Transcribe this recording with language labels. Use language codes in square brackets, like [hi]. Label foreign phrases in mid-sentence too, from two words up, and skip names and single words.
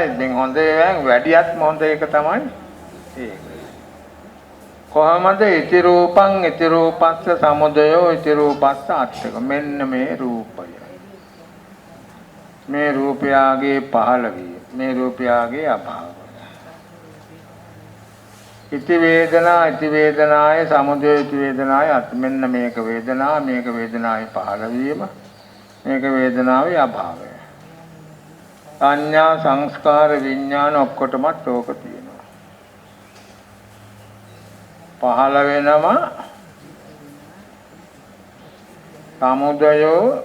[si] දැන් හොඳ ඒවායින් වැඩියත්ම හොඳ එක තමයි ඒක. [pi] කොහමද ඉති රූපං ඉති රූපස්ස සමුදයෝ ඉති රූපස්ස අත්තක. [si] මෙන්න මේ රූපය. මේ රූපයගේ පහළ වීම. මේ රූපයගේ අභාවය. [pi] ඉති වේදනා ඉති වේදනාය සමුදය ඉති වේදනාය අත්. [si] මෙන්න මේක වේදනා මේක වේදනාවේ පහළ වීම. මේක වේදනාවේ අභාවය. සංඥා සංස්කාර විඥාන ඔක්කොටමත් ඕක තියෙනවා. පහළ වෙනවා සමුදයෝ.